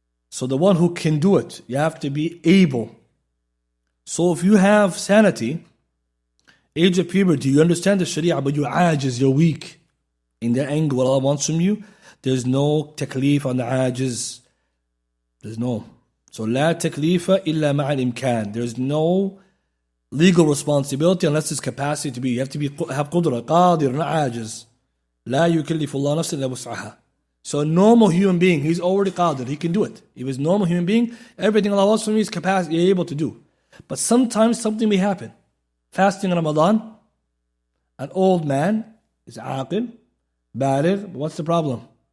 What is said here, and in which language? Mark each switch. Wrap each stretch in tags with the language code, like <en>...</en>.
<en>So the one who can do it, you have to be able. So if you have sanity, age of puberty, you understand the sharia, but you're ajiz, you're weak. In the angle, what Allah wants from you, there's no taklif on the ajiz. There's no.</en> <ar>So لا تكليف إلا مع الإمكان.</ar> <en>There's no legal responsibility unless there's capacity to be. You have to have قدرة, قادر, not عاجز.</en> <ar>لا يكلف الله نفسا إلا وسعها.</ar> <en>So a normal human being, he's already qadir, he can do it. If he's a normal human being, everything Allah wants from you is capacity, you're able to do. But sometimes something may happen. Fasting in Ramadan, an old man is aqil, baligh, but what's the problem?</en>